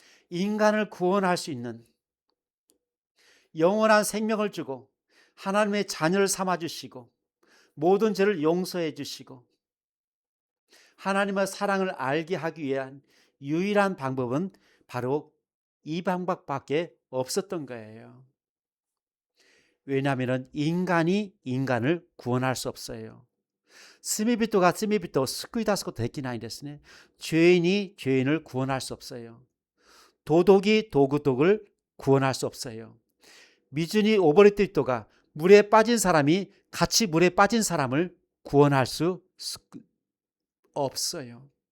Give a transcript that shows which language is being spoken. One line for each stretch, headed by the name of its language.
Korean: 인간을 구원할 수 있는, 영원한 생명을 주고 하나님의 자녀를 삼아 주시고 모든 죄를 용서해 주시고 하나님의 사랑을 알게 하기 위한 유일한 방법은 바로 이 방법밖에 없었던 거예요. 왜냐하면 인간이 인간을 구원할 수 없어요.
Japanese: 罪人が罪人を救い出すことできないんですね.
Korean: 죄인이 죄인을 구원할 수 없어요. 도둑이 도둑을 구원할 수 없어요. 미준이 오버리티토가 물에 빠진 사람이 같이 물에 빠진 사람을 구원할 수 없어요.